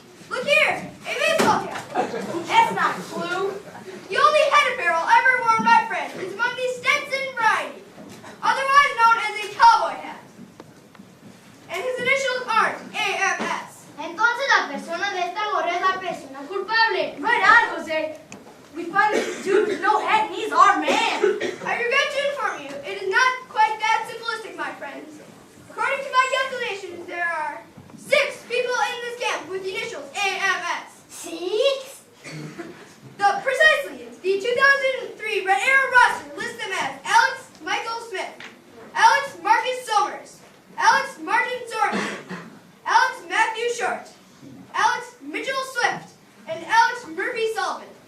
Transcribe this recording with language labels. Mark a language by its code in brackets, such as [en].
[en] Look here, a baseball cap. That's not a clue. The only head apparel ever worn by Fred is among the Stetson variety, otherwise known as a cowboy hat. And his initials aren't AFS. [es] Entonces la persona de esta gorra es la persona culpable. [en] Right on, Jose. We find this dude with no head, and he's our man. I regret to inform you, it is not quite that simplistic, my friends. According to my calculations, there are 6 people in this camp with the initials AFS. 6? Precisely, the 2003 Red Arrow roster lists them as Alex Michael Smith, Alex Marcus Somers, Alex Martin Sorensen, Alex Matthew Short, Alex Mitchell Swift, and Alex Murphy Sullivan.